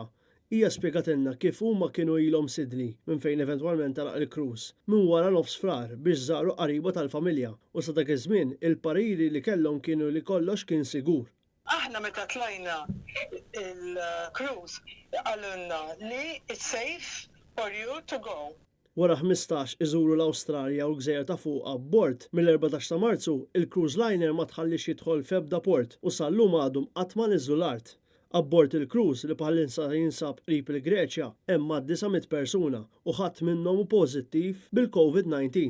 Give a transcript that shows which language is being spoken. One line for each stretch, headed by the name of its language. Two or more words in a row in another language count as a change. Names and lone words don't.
Maltese: Hija spjegatilna kif huma kienu ilhom sidni minn fejn eventwalment talaq il-cruise minn wara nofs frar biex żaru qariba tal-familja u sa dak iż-żmien il-pariri li kellhom kienu li kollox kien sigur. Aħna meta tlajna il-cruise għalunna li
English: it's safe for you to go.
Maltese: Wara 15 iżuru l-Awstralja u l-Gżejjer ta' fuq abbord mill-14 ta' Marzu il-cruise liner ma tħallix jidħol f'ebda port u sallum għadhom qatt ma niżlu l-art. Abbord il-cruise li bħalinsa jinsab qrib il-Greċja hemm 900 persuna u ħadd minnhom hu pożittiv bil-COVID-19.